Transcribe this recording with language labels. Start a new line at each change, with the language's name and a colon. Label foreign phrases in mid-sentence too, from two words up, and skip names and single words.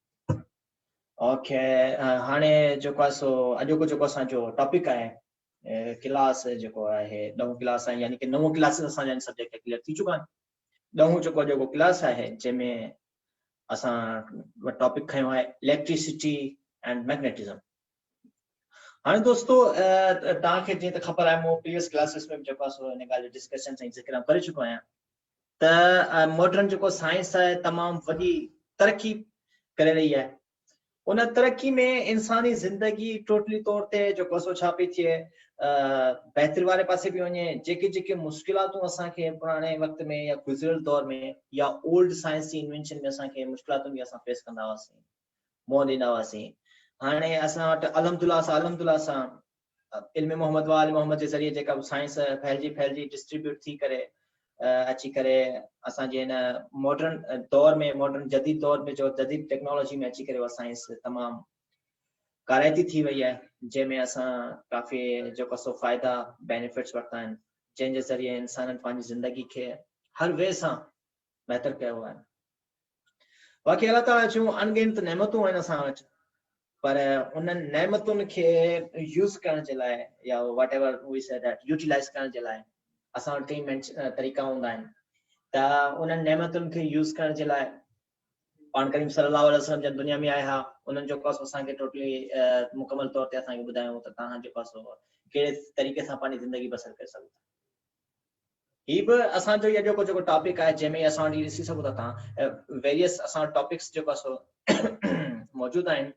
Sindhi: ओके, हाणे जेको आहे अॼोको जेको असांजो टॉपिक आहे क्लास जेको आहे 9 क्लास आहे, यानी कि 9 क्लासिस असांजा सब्जेक्ट क्लियर थी चुका आहिनि। 10 जेको क्लास आहे जंहिंमें असां टॉपिक खयो आहे
English: electricity and magnetism.
Sindhi: हाँ दोस्तों, तव्हांखे जीअं त ख़बर आहे, मूं प्रीवियस क्लासिस में जेको आहे हिन ॻाल्हि जो डिस्कशन ऐं ज़िक्र करे चुको आहियां त मॉडर्न जेको साइंस आहे तमामु वॾी तरक़ी करे रही आहे। उन तरक़ी में इंसानी ज़िंदगी टोटली तौर ते जेको छा पई थिए, बहितर वारे पासे पई वञे। जेके मुश्किलातूं असांखे पुराणे वक़्त में या गुज़िरियल दौर में या ओल्ड साइंस जी इन्वेंशन में असांखे मुश्किलातूं बि असां फेस कंदा हुआसीं, मोह ॾींदा हुआसीं। हाणे असां वटि अल्हम्दुलिल्लाह सां इल्म मोहम्मद व आल मोहम्मद जे ज़रिए जेका साइंस फैलिजी डिस्ट्रीब्यूट थी करे अची करे असांजे हिन मॉडर्न दौर में, मॉडर्न जदीद दौर में, जो जदीद टेक्नोलॉजी में अची करे साइंस तमामु काराइती थी वई आहे, जंहिंमें असां काफ़ी जेको फ़ाइदा बेनिफिट्स वरिता आहिनि, जंहिंजे ज़रिए इंसाननि पंहिंजी ज़िंदगी खे हर वे सां बहितर कयो आहे। बाक़ी अल्लाह ताला जूं अनगिनत नेमतूं आहिनि असां वटि, पर उन्हनि नेमतुनि खे यूज़ करण जे लाइ या
English: what ever we say that
Sindhi: यूटिलाइज़ करण जे लाइ असां वटि कई तरीक़ा हूंदा आहिनि। त उन्हनि नेमतुनि खे यूज़ करण जे लाइ पाण करीम
Arabic: صلى الله عليه وسلم
Sindhi: जब दुनिया में आया, उन्हनि जेको असांखे टोटली मुकमल तौर ते असांखे ॿुधायूं त तव्हां जेको कहिड़े तरीक़े सां पंहिंजी ज़िंदगी बसर करे सघो था। ही बि असांजो इहो जेको टॉपिक आहे, जंहिंमें असां वटि ॾिसी सघो था तव्हां वेरियस असां टॉपिक्स जेको मौजूदु आहिनि।